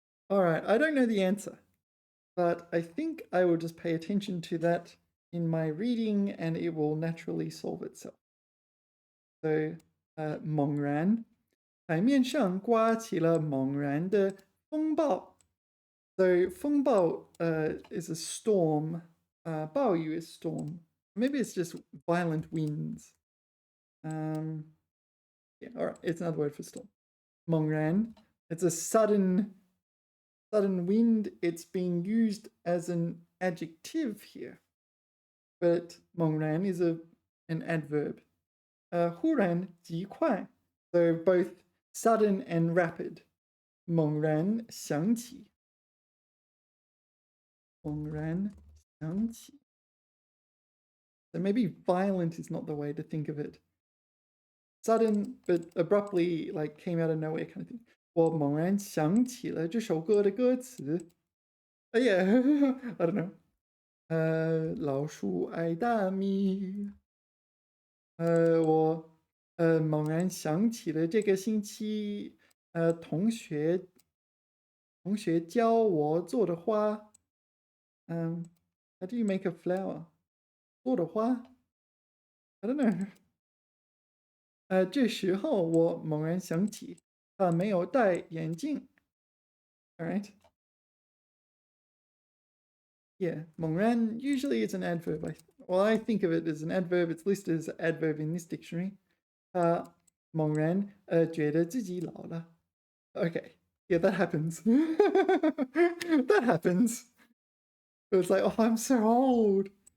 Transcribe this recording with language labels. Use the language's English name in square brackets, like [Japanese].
[English] Alright, I don't know the answer, but I think I will just pay attention to that in my reading and it will naturally solve itself. [Chinese] So, 猛然, 海面上刮起了猛然的风暴. [English] So 风暴 is a storm. 暴雨 is storm. Maybe it's just violent winds. Yeah, all right. It's another word for storm. 猛然.It's a sudden wind. It's being used as an adjective here, but 猛然 is an adverb. [Chinese] 忽然极快. [English] So both sudden and rapid. [Chinese] 猛然想起. 猛然想起. [English] So maybe violent is not the way to think of it. Sudden, but abruptly, like came out of nowhere kind of thing. [Chinese] 我猛然想起了这首歌的歌词. [English] Yeah, I don't know. [Chinese] 老鼠爱大米. 我猛然想起了这个星期同学教我做的花. [English] How do you make a flower? [Chinese] 做的花? [English] I don't know. [Chinese] 这时候我猛然想起，他没有戴眼镜. [English] All right. Yeah, 猛然 usually it's an adverb. I think of it as an adverb. It's listed as an adverb in this dictionary. [Chinese] 猛然觉得自己老了. [English] Okay, yeah, that happens. That happens. It's like, oh, I'm so old.